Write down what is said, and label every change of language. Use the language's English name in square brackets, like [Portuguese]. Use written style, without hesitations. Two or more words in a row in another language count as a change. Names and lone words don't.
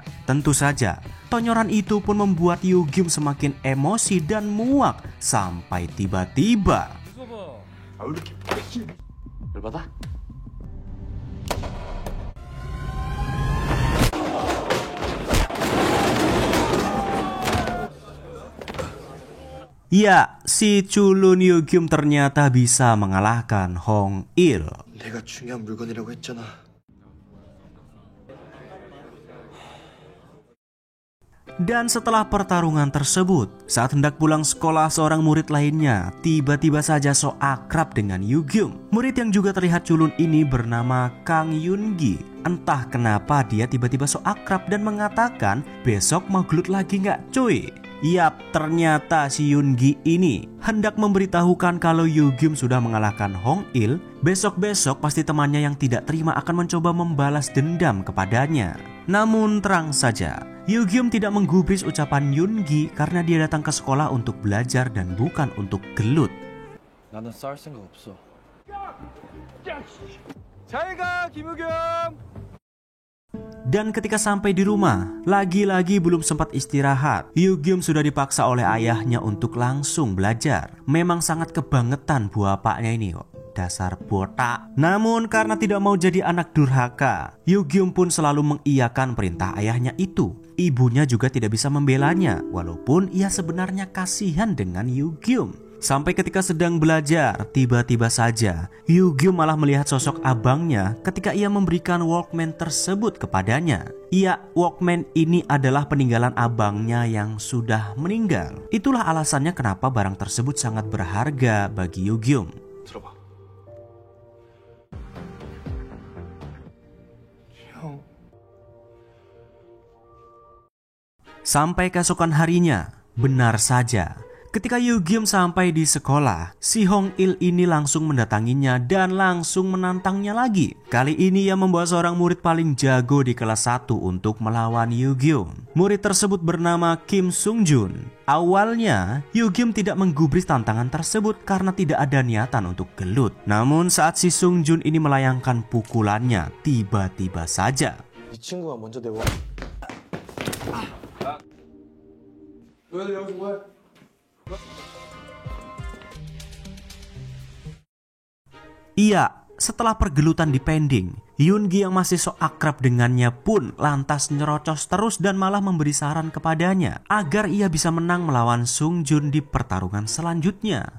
[Indonesian] Tentu saja tonyoran itu pun membuat Yoo-gyum semakin emosi dan muak sampai tiba-tiba ya, si culun Yoo-gyum ternyata bisa mengalahkan Hong-il. [Korean] 내가 중요한 물건이라고 했잖아. [Indonesian] Dan setelah pertarungan tersebut, saat hendak pulang sekolah, seorang murid lainnya tiba-tiba saja sok akrab dengan Yoo-gyum. Murid yang juga terlihat culun ini bernama Kang Yoon-gi. Entah kenapa dia tiba-tiba sok akrab dan mengatakan, besok mau gelut lagi nggak cuy? Yap, ternyata si Yoon-gi ini hendak memberitahukan kalau Yoo-gyum sudah mengalahkan Hong-il. Besok-besok pasti temannya yang tidak terima akan mencoba membalas dendam kepadanya. Namun terang saja, Yoo-gyum tidak menggubris ucapan Yoon-gi karena dia datang ke sekolah untuk belajar dan bukan untuk gelut. [Korean] 나는 싸울 생각 없어. 잘 가, 김우겸. [Indonesian] Dan ketika sampai di rumah, lagi-lagi belum sempat istirahat, Yugyum sudah dipaksa oleh ayahnya untuk langsung belajar. Memang sangat kebangetan bapaknya ini kok. Dasar botak. Namun karena tidak mau jadi anak durhaka, Yugyum pun selalu mengiyakan perintah ayahnya itu. Ibunya juga tidak bisa membelanya, walaupun ia sebenarnya kasihan dengan Yugyum. Sampai ketika sedang belajar, tiba-tiba saja Yugyum malah melihat sosok abangnya ketika ia memberikan Walkman tersebut kepadanya. Iya, Walkman ini adalah peninggalan abangnya yang sudah meninggal. Itulah alasannya kenapa barang tersebut sangat berharga bagi Yugyum. [Korean] 들어봐. 형. [Indonesian] Sampai keesokan harinya, benar saja, ketika Yugyum sampai di sekolah, si Hong Il ini langsung mendatanginya dan langsung menantangnya lagi. Kali ini ia membawa seorang murid paling jago di kelas 1 untuk melawan Yugyum. Murid tersebut bernama Kim Sung Jun. Awalnya, Yugyum tidak menggubris tantangan tersebut karena tidak ada niatan untuk gelut. Namun saat si Sung Jun ini melayangkan pukulannya, tiba-tiba saja [Korean] 이 친구가 먼저 내고. 왜 여기서 뭐해? [Indonesian] Iya, setelah pergelutan dipending, Yoongi yang masih sok akrab dengannya pun lantas nyerocos terus dan malah memberi saran kepadanya agar ia bisa menang melawan Sung Jun di pertarungan selanjutnya.